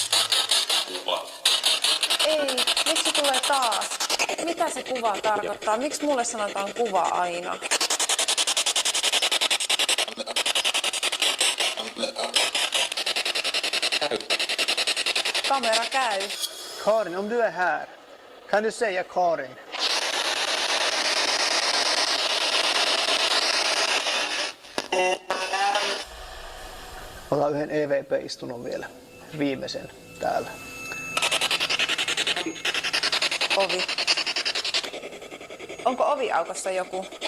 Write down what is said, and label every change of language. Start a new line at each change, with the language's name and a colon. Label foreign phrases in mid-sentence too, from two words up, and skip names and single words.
Finnish: Ei, miksi tulee taas? Mitä se kuva tarkoittaa? Miksi mulle sanotaan kuva aina? Kamera käy.
Swedish: Karin, om du är här, kan du säga Karin?
Finnish: Otan yhden EVP-istunnon vielä, viimeisen täällä. Ovi. Onko oviaukossa joku?